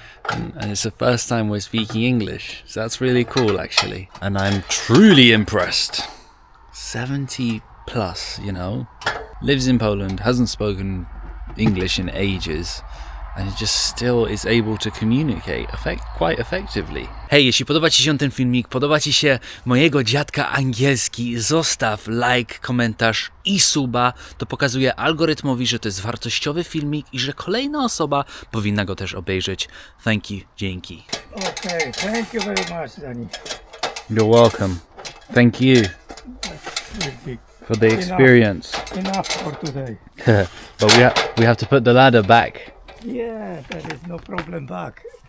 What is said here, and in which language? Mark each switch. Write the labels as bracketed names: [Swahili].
[English] And it's the first time we're speaking English. So that's really cool actually. And I'm truly impressed. 70 plus, you know. Lives in Poland, hasn't spoken English in ages. And just still is able to communicate quite effectively. [Polish] Hej, jeśli podoba Ci się ten filmik, podoba Ci się mojego dziadka angielski, zostaw like, komentarz i suba. To pokazuje algorytmowi, że to jest wartościowy filmik i że kolejna osoba powinna go też obejrzeć. [English] Thank you, [Polish] dzięki. [English] Okay, thank you very much, Danny. You're welcome. Thank you Will be for the experience. enough for today. But we have to put the ladder back. Yeah, there is no problem back.